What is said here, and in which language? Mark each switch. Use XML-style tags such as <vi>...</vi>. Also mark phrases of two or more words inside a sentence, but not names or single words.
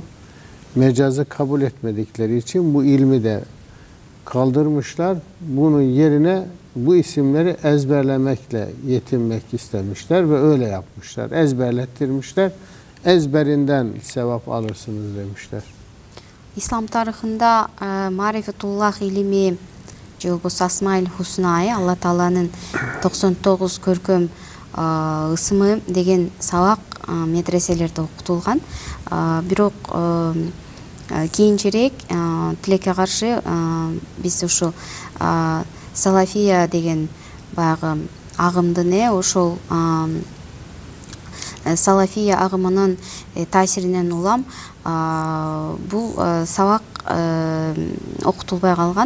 <tr>Mecazı kabul etmedikleri için bu ilmi de kaldırmışlar. Bunun yerine bu isimleri ezberlemekle yetinmek istemişler ve öyle yapmışlar. Ezberlettirmişler. Ezberinden sevap alırsınız demişler.</tr> <ky>Ислам тарыхында Marifetullah ilimi же болбосо Асмаил Хусна, Алла Тааланын 99 көркөм ысымы деген сабак медреселерде окутулган. Бирок кийинчерээк тилекке каршы биз ушу салафия деген баягы агымдын ошол салафия агымынын таасиринен улам бул сабак окутулбай калган.</ky>